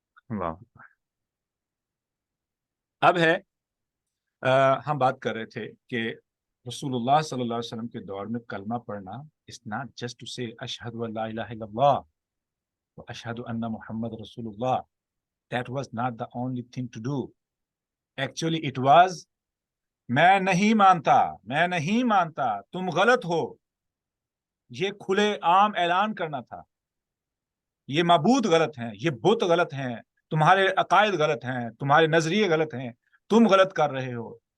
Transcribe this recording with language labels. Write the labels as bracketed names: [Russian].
[Urdu] اللہ. اب ہے ہم بات کر رہے تھے کہ رسول اللہ صلی اللہ علیہ وسلم کے دور میں کلمہ پڑھنا [English] is not just to say [Arabic] اشہد ان لا الہ الا اللہ و اشہد ان محمد رسول اللہ. [English] That was not the only thing to do. Actually it was [Urdu] میں نہیں مانتا تم غلط ہو. یہ کھلے عام اعلان کرنا تھا. یہ معبود غلط ہیں، یہ بت غلط ہیں، تمہارے عقائد غلط ہیں، تمہارے نظریے غلط ہیں، تم غلط کر رہے ہو.